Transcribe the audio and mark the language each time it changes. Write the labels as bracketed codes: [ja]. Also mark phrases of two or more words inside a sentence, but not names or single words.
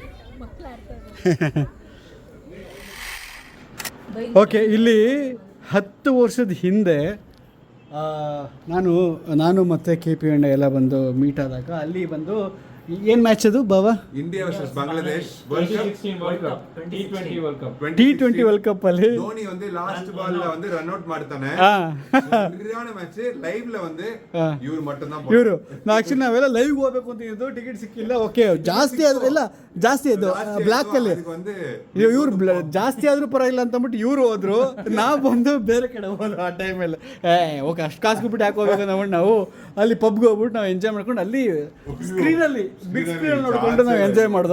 [kn] ಓಕೆ, ಇಲ್ಲಿ 10 ವರ್ಷದ ಹಿಂದೆ ನಾನು ಮತ್ತು KP ಅಣ್ಣ ಎಲ್ಲ ಬಂದು ಮೀಟ್ ಆದಾಗ ಅಲ್ಲಿ ಬಂದು ಏನು ಮ್ಯಾಚ್ ಅದು ಬಾಬಾ? ಇಂಡಿಯಾ ವರ್ಸಸ್ ಬಾಂಗ್ಲಾದೇಶ್ [en] World Cup. T20 World Cup. [kn] T20 ವರ್ಲ್ಡ್ ಕಪ್ ಅಲ್ಲಿ [ta] தோனி வந்து [en] last ball-ல [ta] வந்து [en] run out [ta] ಮಾಡ್ತಾನೆ. சரியான ಮ್ಯಾಚ್. ಲೈವ್ல வந்து ಇವರು மட்டும் தான் [kn] ಇವರು ಆಕ್ಚುಲಿ ನಾವೆಲ್ಲ ಲೈವ್ ಹೋಗ್ಬೇಕು ಅಂತ ಇದ್ದು ಟಿಕೆಟ್ ಸಿಕ್ಕಿಲ್ಲ. ಓಕೆ, ಜಾಸ್ತಿ ಆದ್ರೆ ಇಲ್ಲ, ಜಾಸ್ತಿ ಅದು ಬ್ಲ್ಯಾಕ್ ಅಲ್ಲಿ ಇವ್ರು ಜಾಸ್ತಿ ಆದ್ರೂ ಪರವಾಗಿಲ್ಲ ಅಂತ ಅಂದ್ಬಿಟ್ಟು ಇವ್ರು ಹೋದ್ರು. ನಾವು ಬಂದು ಬೇರೆ ಕಡೆ ಹೋದ್ರು ಆ ಟೈಮಲ್ಲಿ. ಓಕೆ, ಅಷ್ಟು ಕಾಸು ಬಿಟ್ಟು ಯಾಕೆ ಹೋಗ್ಬೇಕು ಅಂದ್ಬಿಟ್ಟು ನಾವು ಅಲ್ಲಿ ಪಬ್ಗೆ ಹೋಗ್ಬಿಟ್ಟು ನಾವು ಎಂಜಾಯ್ ಮಾಡ್ಕೊಂಡು ಅಲ್ಲಿ ಸ್ಕ್ರೀನಲ್ಲಿ [en] big screen [kn] ನೋಡ್ಕೊಂಡು ನಾವು ಎಂಜಾಯ್ ಮಾಡ್ದು.